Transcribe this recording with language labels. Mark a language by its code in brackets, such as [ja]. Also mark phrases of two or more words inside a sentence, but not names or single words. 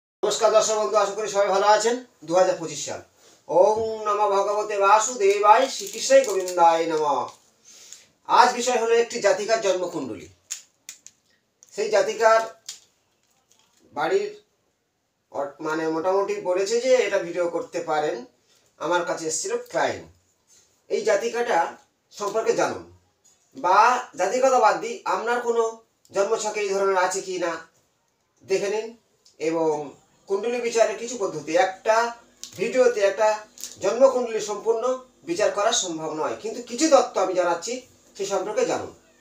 [bn] নমস্কার দর্শক বন্ধু আশা করি সবাই ভালো আছেন 2025 সাল [sa] ओम नमः भगवते वासुदेवाय श्रीकृष्ण गोविंदाय नमः। [bn] আজ বিষয় হলো একটি জাতিকার জন্মকুণ্ডলী। সেই জাতিকার বাড়ির মানে মোটামুটি বলেছে যে এটা ভিডিও করতে পারেন। আমার কাছে এসেছিল ক্লায়েন্ট। এই জাতিকাটা সম্পর্কে জানুন বা জাতিগত বাদ দিই আপনার কোনো জন্মছকে এই ধরনের আছে কি না দেখে নিন এবং কুণ্ডলী বিচারের কিছু পদ্ধতি একটা ভিডিওতে একটা জন্মকুণ্ডলী সম্পূর্ণ বিচার করা সম্ভব নয়, কিন্তু কিছু তথ্য আমি জানাচ্ছি সেই সম্পর্কে জানুন।